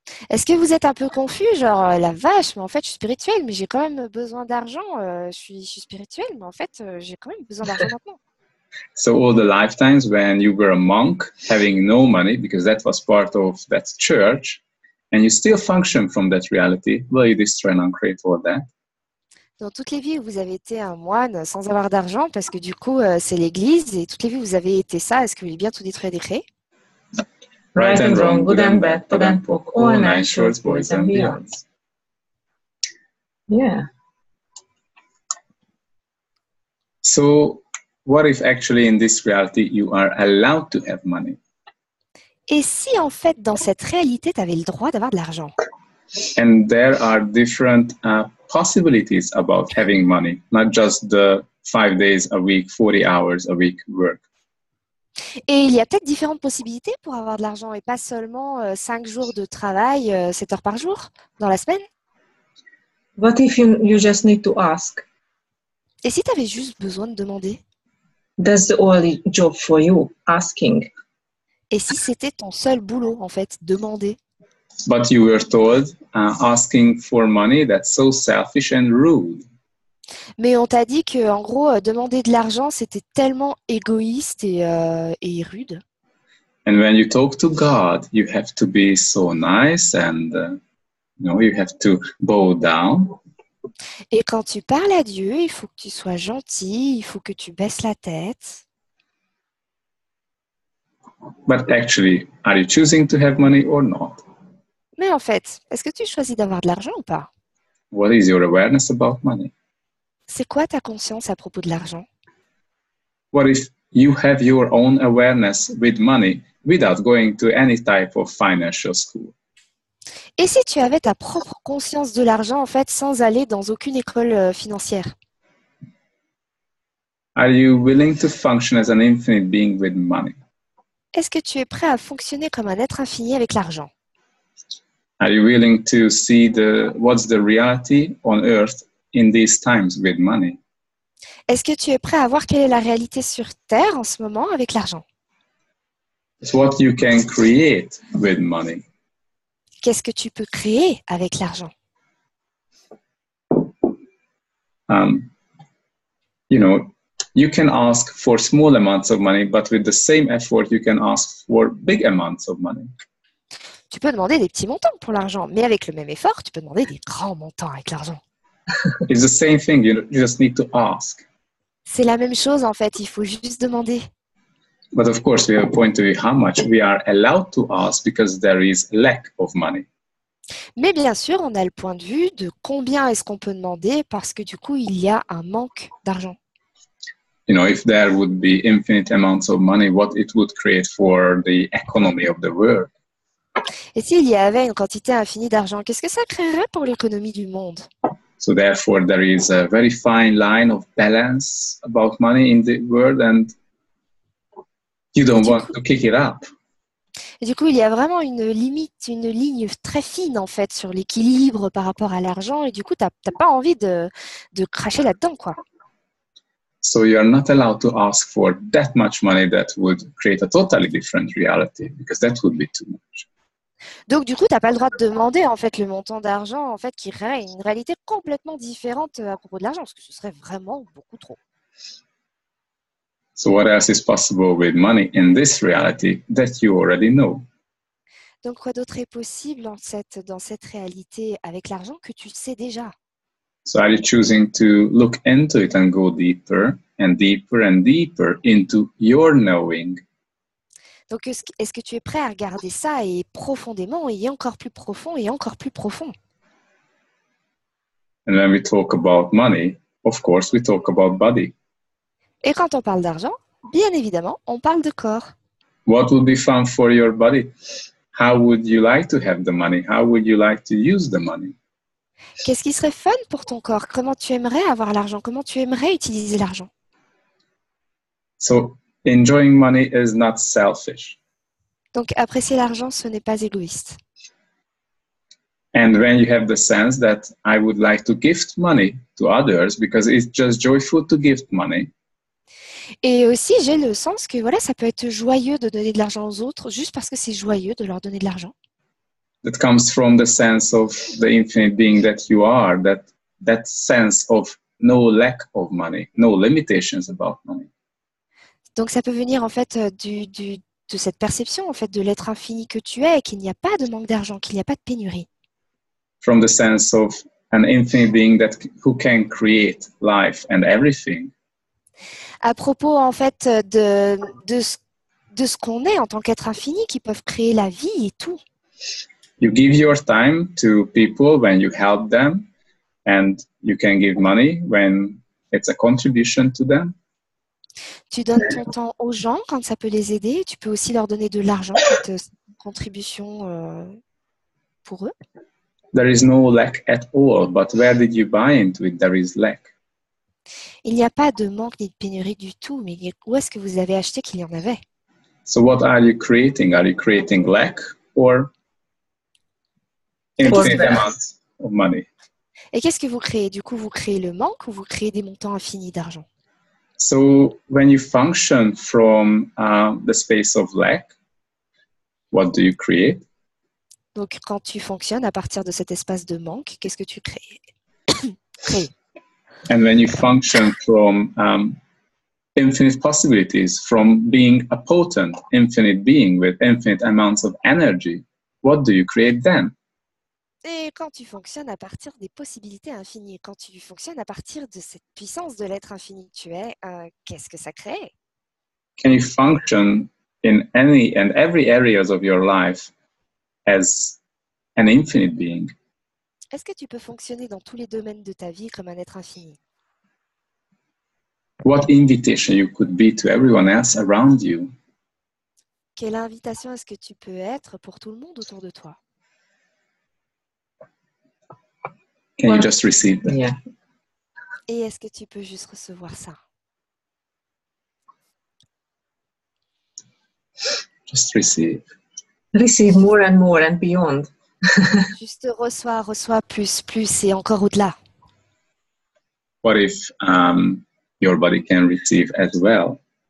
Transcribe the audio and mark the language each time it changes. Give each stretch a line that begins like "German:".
French: Est-ce que vous êtes un peu confus, genre la vache, mais en fait je suis spirituel, mais j'ai quand même besoin d'argent. Je suis spirituel, mais en fait j'ai quand même besoin d'argent maintenant.
English: So all the lifetimes when you were a monk, having no money, because that was part of that church, and you still function from that reality, will you destroy and uncreate all that?
French: Dans toutes les vies où vous avez été un moine sans avoir d'argent, parce que du coup c'est l'église, et toutes les vies où vous avez été ça, est-ce que vous voulez bien tout détruire et décréer?
English: Right and wrong, good and bad, pod and poke, all nine shorts, boys and beyonds. Yeah. So what if actually in this reality you are allowed to have money?
French: Et si en fait dans cette réalité tu avais le droit d'avoir de l'argent?
English: And there are different possibilities about having money, not just the 5 days a week, 40 hours a week work.
French: Et il y a peut-être différentes possibilités pour avoir de l'argent et pas seulement 5 jours de travail, 7 heures par jour dans la semaine.
English: What if you just need to ask?
French: Et si tu avais juste besoin de demander?
English: That's the only job for you, asking.
French: Et si c'était ton seul boulot en fait, demander?
English: But you were told asking for money, that's so selfish and rude.
French: Mais on t'a dit que en gros, demander de l'argent, c'était tellement égoïste et rude.
English: And when you talk to God, you have to be so nice and you have to bow down.
French: Et quand tu parles à Dieu, il faut que tu sois gentil, il faut que tu baisses la tête.
English: But actually, are you choosing to have money or not?
French: Mais en fait, est-ce que tu choisis d'avoir de l'argent ou pas?
English: What is your awareness about money?
French: C'est quoi ta conscience à propos de l'argent?
English: What if you have your own awareness with money without going to any type of financial school?
French: Et si tu avais ta propre conscience de l'argent, en fait, sans aller dans aucune école financière?
English: Are you willing to function as an infinite being with money?
French: Est-ce que tu es prêt à fonctionner comme un être infini avec l'argent?
English: Are you willing to see what's the reality on earth in these times with money?
French: Est-ce que tu es prêt à voir quelle est la réalité sur Terre en ce moment avec l'argent?
English: It's what you can create with money.
French: Qu'est-ce que tu peux créer avec l'argent?
English: You can ask for small amounts of money, but with the same effort, you can ask for big amounts of money.
French: Tu peux demander des petits montants pour l'argent, mais avec le même effort, tu peux demander des grands montants avec l'argent.
English: It's the same thing. You just need to ask.
French: C'est la même chose en fait, il faut juste demander.
English: But of course, we have a point of view how much we are allowed to ask because there is lack of money.
French: Mais bien sûr, on a le point de vue de combien est-ce qu'on peut demander parce que du coup, il y a un manque d'argent.
English: If there would be infinite amounts of money, what it would create for the economy of the world.
French: Et s'il y avait une quantité infinie d'argent, qu'est-ce que ça créerait pour l'économie du monde?
English: So therefore, there is a very fine line of balance about money in the world, and you don't want to kick it up.
French: Et du coup, il y a vraiment une limite, une ligne très fine en fait sur l'équilibre par rapport à l'argent. Et du coup, t'as pas envie de cracher là-dedans, quoi.
English: So you are not allowed to ask for that much money that would create a totally different reality, because that would be too much.
French: Donc du coup, t'as pas le droit de demander en fait le montant d'argent en fait qui créerait une réalité complètement différente à propos de l'argent, parce que ce serait vraiment beaucoup trop.
English: So what else is possible with money in this reality that you already know?
French: Donc quoi d'autre est possible dans cette réalité avec l'argent que tu sais déjà?
English: So are you choosing to look into it and go deeper and deeper and deeper into your knowing?
French: Donc est-ce que tu es prêt à regarder ça et profondément et encore plus profond et encore plus profond?
English: And when we talk about money, of course, we talk about body.
French: Et quand on parle d'argent, bien évidemment, on parle de corps.
English: What would be fun for your body? How would you like to have the money? How would you like to use the money?
French: Qu'est-ce qui serait fun pour ton corps? Comment tu aimerais avoir l'argent? Comment tu aimerais utiliser l'argent?
English: So enjoying money is not selfish.
French: Donc apprécier l'argent, ce n'est pas égoïste.
English: And when you have the sense that I would like to gift money to others because it's just joyful to gift money.
French: Et aussi, j'ai le sens que voilà, ça peut être joyeux de donner de l'argent aux autres juste parce que c'est joyeux de leur donner de l'argent.
English: That comes from the sense of the infinite being that you are, that sense of no lack of money, no limitations about money.
French: Donc ça peut venir en fait de cette perception en fait de l'être infini que tu es et qu'il n'y a pas de manque d'argent, qu'il n'y a pas de pénurie.
English: From the sense of an infinite being who can create life and everything.
French: À propos en fait de ce qu'on est en tant qu'être infini, qui peuvent créer la vie et tout.
English: You give your time to people when you help them, and you can give money when it's a contribution to them.
French: Tu donnes ton temps aux gens quand ça peut les aider. Tu peux aussi leur donner de l'argent quand c'est une contribution pour eux.
English: There is no lack at all, but where did you buy into it? There is lack.
French: Il n'y a pas de manque ni de pénurie du tout, mais où est-ce que vous avez acheté qu'il y en avait?
English: So what are you creating? Are you creating lack or infinite amounts of money?
French: Et qu'est-ce que vous créez? Du coup, vous créez le manque ou vous créez des montants infinis d'argent?
English: So when you function from the space of lack, what do you create?
French: Donc, quand tu fonctionnes à partir de cet espace de manque, qu'est-ce que tu crées?
English: And when you function from infinite possibilities, from being a potent infinite being with infinite amounts of energy, what do you create then?
French: Et quand tu fonctionnes à partir des possibilités infinies, quand tu fonctionnes à partir de cette puissance de l'être infini que tu es, qu'est-ce que ça crée?
English: Can you function in any and every areas of your life as an infinite being?
French: Est-ce que tu peux fonctionner dans tous les domaines de ta vie comme un être infini?
English: What invitation you could be to everyone else around you?
French: Quelle invitation est-ce que tu peux être pour tout le monde autour de toi?
English: Can you just receive that? Yeah.
French: Et est-ce que tu peux juste recevoir ça?
English: Just receive. Receive more and beyond.
French: Juste reçois plus et encore au-delà.
English: What if your body can receive as well?